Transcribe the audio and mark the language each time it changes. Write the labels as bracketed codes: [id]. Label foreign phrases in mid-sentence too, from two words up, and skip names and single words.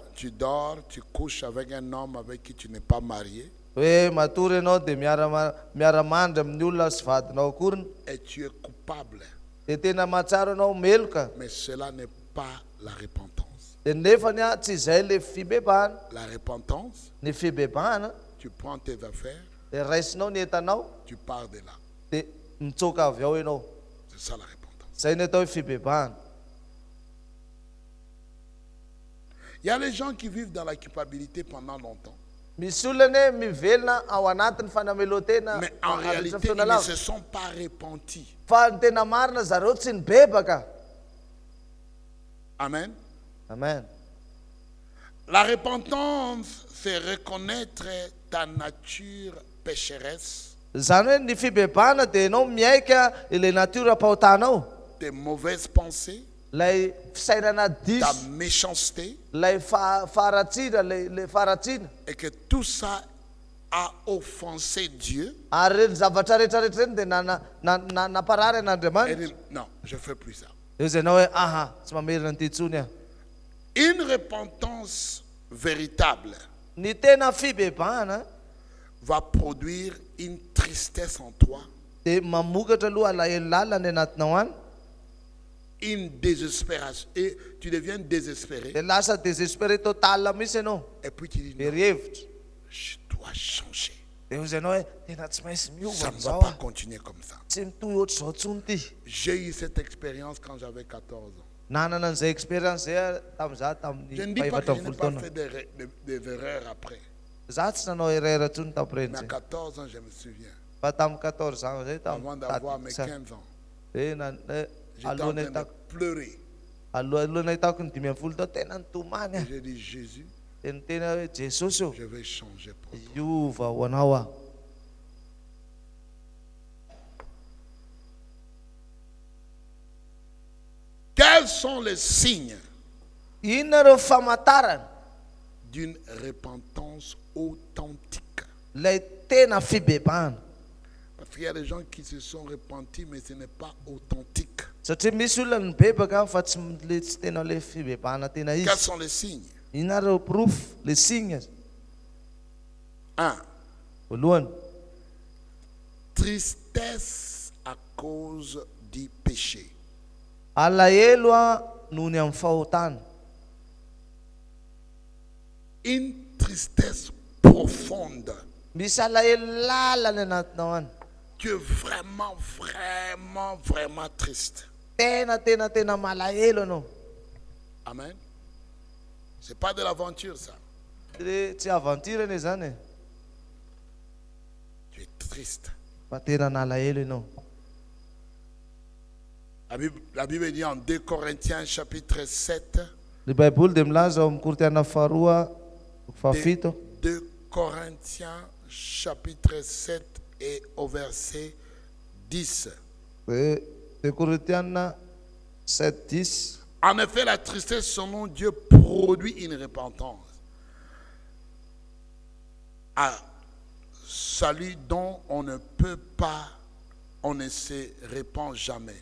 [fr] Tu dors, tu couches avec un homme avec qui tu n'es pas marié. [mg] hoe matory ianao dia miara-mandry amin'ny olona sy vadinao akoriny, [fr] Et tu es coupable. [mg] dia tena mahatsara anao meloka, [fr] Mais cela n'est pas la repentance. [mg] dia nefany tsy izay le fibebahana. [fr] La repentance, [mg] Ny fibebahana [fr] tu prends tes affaires, [mg] dia raisinao ny entanao [fr] tu pars de là. [mg] dia mitsoka avy ao ianao. [fr] C'est ça la repentance. [mg] Zay ny atao hoe fibebahana. [fr] Il y a des gens qui vivent dans la culpabilité pendant longtemps. [mg] Misy olona mivelona ao anatin'ny fanamelohan-tena [fr] Mais en réalité, ils ne se sont pas repentis. [mg] fa ny tena marina zareo tsy nibebaka. Amen. Amen. [fr] La repentance, c'est reconnaître ta nature pécheresse, [mg] Zany hoe ny fibebahana dia ianao miaika ilay natiora ampahotanao, [fr] tes mauvaises pensées, [mg] lay fisainana [fr] ta [mg] diso, [fr] méchanceté, [mg] lay faratsiana, lay faratsiana. [fr] et que tout ça a offensé Dieu. [mg] Ary reny zavatra rehetrarehetra reny dia naparary [fr] Et [mg] an'Andriamanitra. [fr] dit, non, je ne fais plus ça. [mg] Eo zay anao hoe aha, tsy mamerina an'ity intsony aho. [fr] Une repentance véritable [mg] Ny tena fibebahana [fr] va produire une tristesse en toi, [mg] dia mamokatra aloha alahelo lalany anatinao any, [fr] une désespération. Et tu deviens désespéré. [mg] dia lasa [fr] désespéré total [mg] mihitsy ianao, [fr] Et puis tu dis, non, [mg] hevitra. [fr] je dois changer. [mg] Dia eo zay anao hoe tena tsy maintsy [fr] Ça [mg] miova [fr] ne va [mg] amizao [fr] pas [mg] ah, [fr] continuer comme ça. [mg] tsy mitohy ohatry zao tsony ty. [fr] J'ai eu cette expérience quand j'avais 14 ans. [mg] Nanana an'izay expérience zay tamin'izah [fr] Je ne [mg] tamin'ny [fr] dis pas que je [mg] faefatra [fr] n'ai [mg] ambin'ny [fr] pas [mg] folo taona. [fr] fait des erreurs après. [mg] Za tsy nanao erreur ntsony tam'ireny [fr] Mais à [mg] zay. [fr] 14 ans, je me souviens, [mg] Fa tamin'ny 14 ans zay [fr] avant d'avoir mes 15 ans, j'étais en train de pleurer. [mg] alohanay hitako ny 15 tao tena nitomany [fr] Et [mg] ah. [fr] j'ai dit, Jésus, [mg] Dia ny tena hoe Jesosy eo, [fr] je vais changer pour toi. [mg] iova ho anao ah. [fr] Quels sont les signes [mg] Inona reo famantarana [fr] d'une repentance authentique? [mg] lay tena fibebahana? [fr] Parce qu'il y a des gens qui se sont repentis, mais ce n'est pas authentique. [mg] Satria misy olona nibebaka fa tsy tena le fibebahana tena [fr] Quels [mg] izy. [fr] sont les signes? [mg] Inona reo proof, [fr] le signe? [mg] 1. Voalohany, [fr] Tristesse à cause du péché. [mg] alahelo a noho ny amin'ny fahotana. [fr] Une tristesse profonde. [mg] Misy alahelo lalany anatinao any, [fr] Tu es vraiment, vraiment, vraiment triste. [mg] tena malahelo anao. Amen. [fr] C'est pas de l'aventure, ça. [mg] Tsy aventure anie zany e, [fr] Tu es triste. [mg] fa tena nalahelo ianao. [fr] La Bible dit en 2 Corinthiens chapitre 7, [mg] Ny Baiboly dia milaza ao amin'ny Korinthiana faharoa fahafito, [fr] 2 Corinthiens chapitre 7 et au verset 10. [mg] de Korinthiana 7:10. [fr] En effet, la tristesse selon Dieu produit une repentance à salut dont on ne peut pas, on ne se répand jamais.